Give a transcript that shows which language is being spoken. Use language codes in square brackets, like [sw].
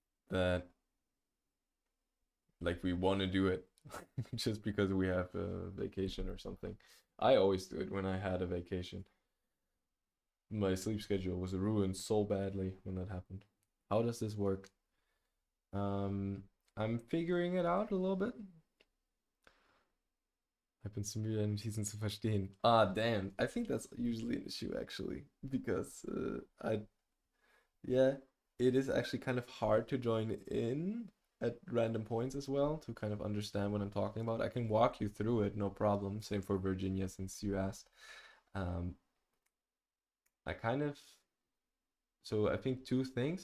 [en] That like we want to do it just because we have a vacation or something. I always do it when I had a vacation. My sleep schedule was ruined so badly when that happened. How does this work? Um, I'm figuring it out a little bit. [de] Ich bin zu müde, Notizen zu verstehen. [en] Ah, damn. I think that's usually an issue actually, because yeah, it is actually kind of hard to join in at random points as well to kind of understand what I'm talking about. I can walk you through it, no problem. Same for Virginia, since you asked. Um, I kind of so I think two things.